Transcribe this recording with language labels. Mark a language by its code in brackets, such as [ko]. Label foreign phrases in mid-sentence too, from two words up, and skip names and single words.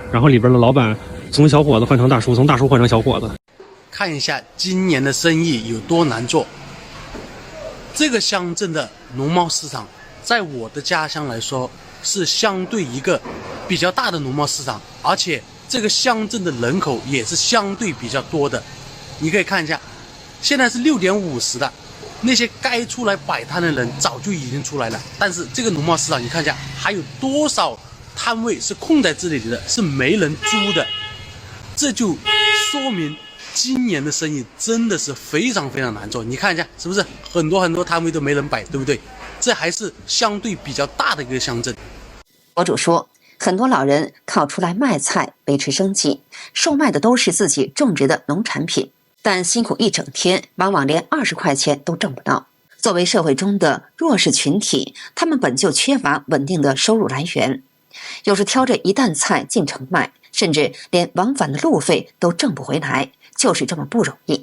[zh] 然後裡邊的老闆從小伙子換成大叔，從大叔換成小伙子。看一下今年的生意有多難做。這個鄉鎮的農貿市場，在我的家鄉來說，是相對一個比較大的農貿市場，而且這個鄉鎮的人口也是相對比較多的。你可以看一下。現在是6點50的，那些該出來擺攤的人早就已經出來了，但是這個農貿市場你看一下，還有多少攤位是空在這裡的，是沒人租的，這就說明今年的生意真的是非常非常難做。你看一下是不是很多攤位都沒人擺，對不對？這還是相對比較大的一個鄉鎮。博主說，很多老人靠出來賣菜維持生計，售賣的都是自己種植的農產品。但辛苦一整天，往往連20塊錢都掙不到。作為社會中的弱勢群體，他們本就缺乏穩定的收入來源，有時挑着一擔菜進城賣，甚至連往返的路費都掙不回來，就是這麼不容易。